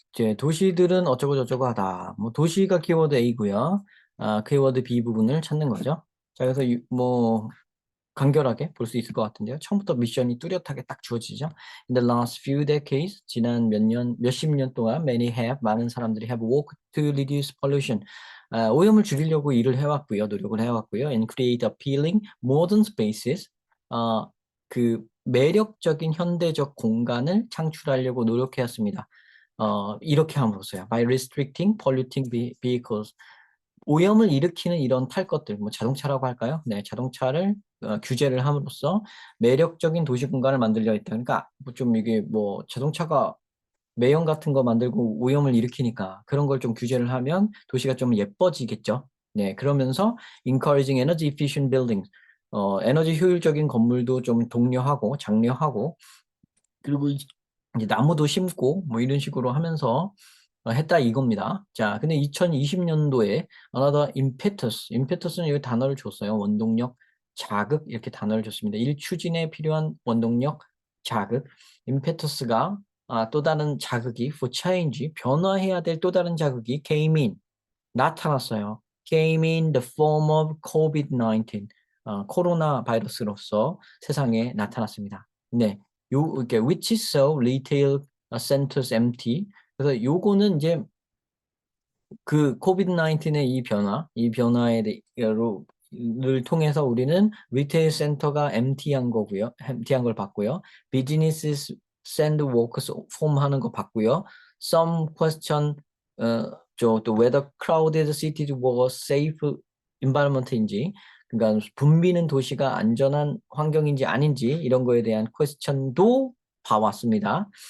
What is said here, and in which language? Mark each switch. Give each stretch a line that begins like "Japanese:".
Korean: 이제 도시들은 어쩌고 저쩌고 하다. 뭐 도시가 키워드 A고요. 키워드 B 부분을 찾는 거죠. 자, 그래서 뭐 간결하게 볼 수 있을 것 같은데요. 처음부터 미션이 뚜렷하게 딱 주어지죠.
English: In the last few decades,
Korean: 지난 몇십 년 동안 많은 사람들이
English: have worked to reduce pollution.
Korean: 오염을 줄이려고 일을 해왔고요. 노력을 해왔고요.
English: And create appealing modern spaces.
Korean: 어, 그 매력적인 현대적 공간을 창출하려고 노력해왔습니다. 이렇게 함으로써요.
English: By restricting polluting vehicles.
Korean: 오염을 일으키는 이런 탈 것들, 뭐 자동차라고 할까요? 네, 자동차를 규제를 함으로써 매력적인 도시 공간을 만들려 했다. 그러니까 뭐좀 이게 뭐 자동차가 매연 같은 거 만들고 오염을 일으키니까 그런 걸 좀 규제를 하면 도시가 좀 예뻐지겠죠. 네, 그러면서
English: encouraging energy efficient buildings,
Korean: 에너지 효율적인 건물도 좀 독려하고 장려하고 그리고 이제 나무도 심고 뭐 이런 식으로 하면서 했다 이겁니다. 자, 근데 2020년도에
English: another impetus
Korean: 는 여기 단어를 줬어요. 원동력, 자극 이렇게 단어를 줬습니다. 일 추진에 필요한 원동력, 자극. impetus가 또 다른 자극이
English: for change,
Korean: 변화해야 될 또 다른 자극이
English: came in,
Korean: 나타났어요. came in the form of COVID-19, 코로나 바이러스로서 세상에 나타났습니다. 네, 이렇게
English: which saw retail centers empty.
Korean: 그래서 요거는 이제 그 코비드 19의 이 변화에 를 통해서 우리는 리테일 센터가 empty한 거고요. empty한 걸 봤고요. 비즈니스
English: send workers
Korean: 폼하는 거 봤고요.
English: Some question
Korean: 또
English: whether crowded cities were safe environment
Korean: 인지 그러니까 붐비는 도시가 안전한 환경인지 아닌지 이런 거에 대한 퀘스천도 봐왔습니다.